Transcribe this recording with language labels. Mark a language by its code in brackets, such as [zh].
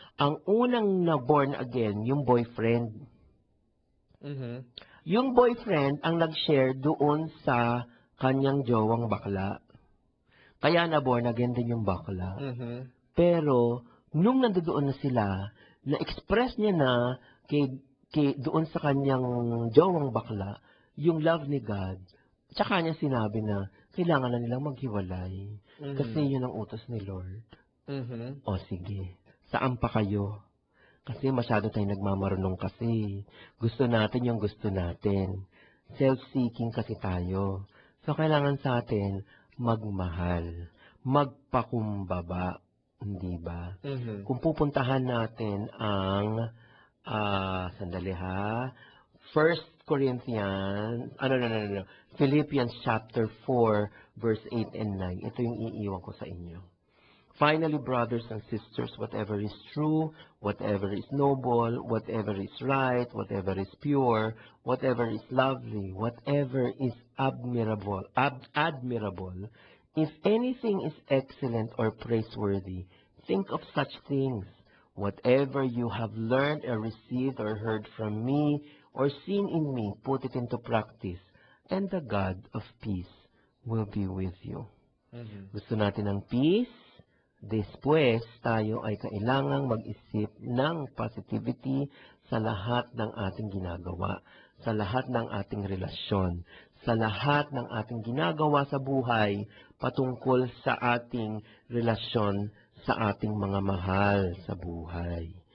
[tl] Ang unang na-born again, yung boyfriend. Yung boyfriend ang nag-share doon sa kanyang jowang bakla. Kaya na-born again din yung bakla. Pero, nung nandoon na sila, na-express niya na doon sa kanyang jowang bakla, yung love ni God, tsaka niya sinabi na kailangan na nilang maghiwalay. Kasi yun ang utos ni Lord. O sige. Saan pa kayo? Kasi masyado tayong nagmamarunong kasi. Gusto natin yung gusto natin. Self-seeking kasi tayo. So, kailangan sa atin magmahal. Magpakumbaba. Hindi ba? Kung pupuntahan natin ang, sandali ha, 1 Corinthians, Philippians chapter 4, verse 8 and 9. Ito yung iiwan ko sa inyo. [en] Finally, brothers and sisters, whatever is true, whatever is noble, whatever is right, whatever is pure, whatever is lovely, whatever is admirable, if anything is excellent or praiseworthy, think of such things. Whatever you have learned or received or heard from me or seen in me, put it into practice, and the God of peace will be with you. [tl] Gusto natin ng peace? Después, tayo ay kailangang mag-isip ng positivity sa lahat ng ating ginagawa, sa lahat ng ating relasyon, sa lahat ng ating ginagawa sa buhay patungkol sa ating relasyon sa ating mga mahal sa buhay.